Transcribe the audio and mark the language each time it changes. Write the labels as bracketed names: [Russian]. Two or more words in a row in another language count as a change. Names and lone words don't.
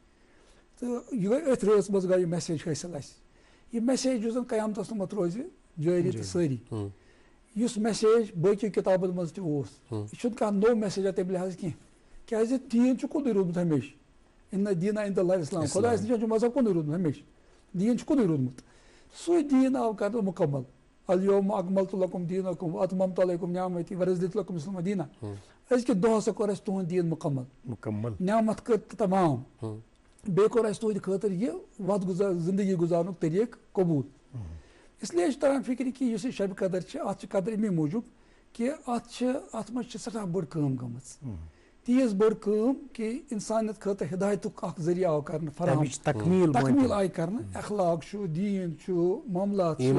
[Kashmiri] تہٕ یہِ گٔے أتھۍ رٲژ منٛز گٔے یہِ میسیج حٲصِل اَسہِ یہِ میسیج یُس زن قیامتس تامتھ روزِ جٲری تہٕ سٲری یُس میسیج باقٕیو کِتابن منٛز تہِ اوس یہِ چھُنہٕ کانٛہہ نوٚو میسیجا تمہِ لحاظ کینٛہہ کیازِ دیٖن چھُ کُنُے روٗدمُت ہمیشہِ [Arabic] اِنَّ دیٖنَ عِندَ اللہِ اِسلام [Kashmiri] خۄدایَس نِش چھُ مذہب کُنُے روٗدمُت ہمیشہِ دیٖن چھُ کُنُے روٗدمُت سُے دیٖن آو کرنہٕ مُکمل [Arabic] الیوم اکملتُ لکم دیٖنکم واتممتُ علیکم نعمتی ورضیتُ لکم الاسلامَ دیٖنَ [Kashmiri] أزکہِ دۄہ ہسا کوٚر اَسہِ تُہُنٛد دیٖن مُکمل نعمت کٔر تمام بیٚیہِ کوٚر اَسہِ تُہنٛدِ خٲطرٕ یہِ وَتھ زندگی گُزارنُک طٔریٖقہٕ قبوٗل اسلیے چھِ تران فِکرِ کہِ یُس یہِ شبِ قدر چھِ اَتھ چھِ قدر اَمے موٗجوٗب کہِ اَتھ منٛز چھِ سٮ۪ٹھاہ بٔڑ کٲم گٔمٕژ تیٖژ بٔڑ کٲم کہِ اِنسانیت خٲطرٕ ہِدایتُک اکھ ذٔریعہٕ آو کرنہٕ فراہم تکمیٖل آیہِ کرنہٕ اخلاق چھُ دیٖن چھُ معاملات